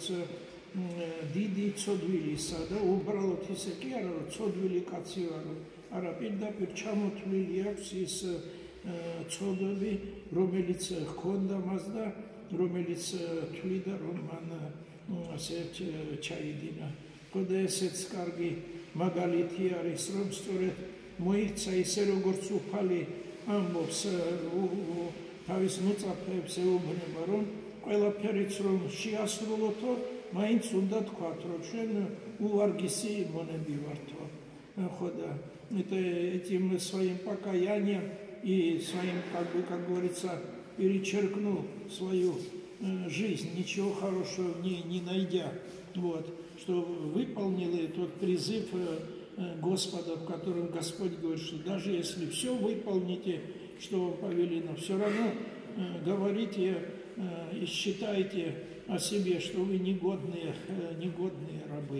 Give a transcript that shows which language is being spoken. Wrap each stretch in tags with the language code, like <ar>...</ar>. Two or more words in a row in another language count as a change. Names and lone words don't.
<ka>დიდი ცოდვილისა და უბრალოდ ისე კი არა რომ ცოდვილი კაცი ვარ არა პირდაპირ ჩამოთვლილი აქვს ის ცოდვები რომელიც ჰქონდა მას და რომელიც თვლიდა რომ მან ასე ჩაიდინა ხო და ესეც კარგი მაგალითი არის რომ სწორედ მოიქცა ისე როგორც უფალი ამბობს თავის მოწაფეებს ეუბნება რომ ყველაფერიც რომ შეასრულოთო მაინც უნდა თქვათ რომ ჩვენ უვარგისი მონები ვართო</ka> <ru>ხო да этим своим покаянием и своим как говорится перечеркнул свою жизнь ничего хорошего в ней не найдя вот что выполнил тот призыв Господа в котором Господь говорит что даже если все выполните что вам повелено все равно говорите и считайте о себе, что вы негодные рабы.</ru>